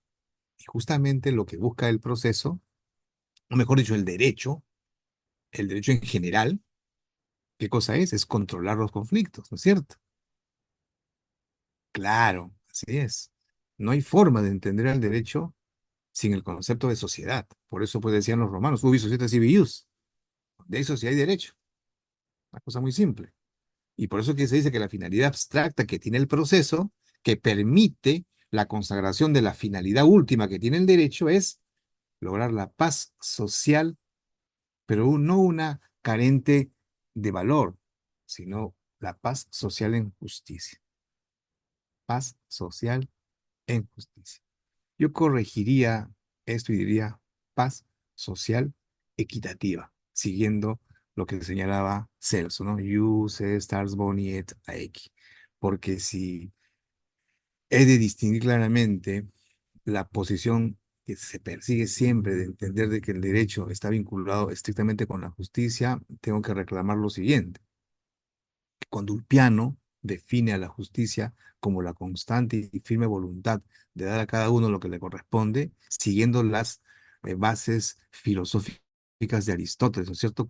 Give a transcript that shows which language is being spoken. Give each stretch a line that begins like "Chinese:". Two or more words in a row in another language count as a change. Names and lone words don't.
Spanish: Y justamente lo que busca el proceso, o mejor dicho, el derecho en general, ¿qué cosa es? Es controlar los conflictos, ¿no es cierto? Claro, así es. No hay forma de entender el derecho sin el concepto de sociedad. Por eso pues decían los romanos,
Latin: ubi societas civi ius.
Spanish: De eso sí hay derecho. Una cosa muy simple. Y por eso que se dice que la finalidad abstracta que tiene el proceso, que permite la consagración de la finalidad última que tiene el derecho, es lograr la paz social, pero no una carente de valor, sino la paz social en justicia. Paz social en justicia. Yo corregiría esto y diría paz social equitativa, siguiendo lo que señalaba Celso, ¿no?
Latin: Jus est stars boni et aequi.
Spanish: Porque si he de distinguir claramente la posición que se persigue siempre de entender de que el derecho está vinculado estrictamente con la justicia, tengo que reclamar lo siguiente. Cuando Ulpiano define a la justicia como la constante y firme voluntad de dar a cada uno lo que le corresponde, siguiendo las bases filosóficas de Aristóteles, ¿no es cierto?